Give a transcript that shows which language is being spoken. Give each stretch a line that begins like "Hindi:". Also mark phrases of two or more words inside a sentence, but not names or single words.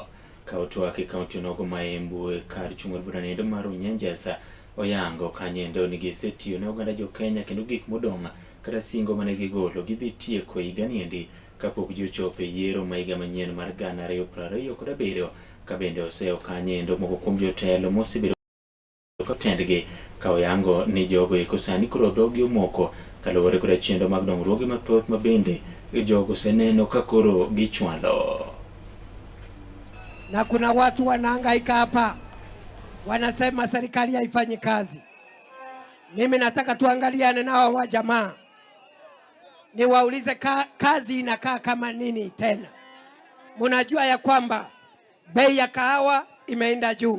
Luo (Kenya and Tanzania): Ka otwak e kaunti nogo ma Embu kar chung' bura nindo mar Runyenjes oyango kanyendo ni gisetiyo ne oganda jo Kenya kendo gik modong' kata singo mane gigolo gidhi tieko higa niendi kapok ji ochopo e yiero ma higa manyien mar 2027 ka bende oseo kanyendo moko kuom jotelo mosebedo kotendgi ka oyango ni jogo eko sani koro dhogi omoko kaluwore kod chenro mag dongruoge mathoth ma bende jogo oseneno ka koro gichwalo.
Swahili: Na kuna watu wanahangaika hapa wanasema serikali haifanyi kazi. Mimi nataka tuangaliane nao wa jamaa, niwaulize kazi inakaa kama nini tena. Mnajua ya kwamba bei ya kahawa imeenda juu.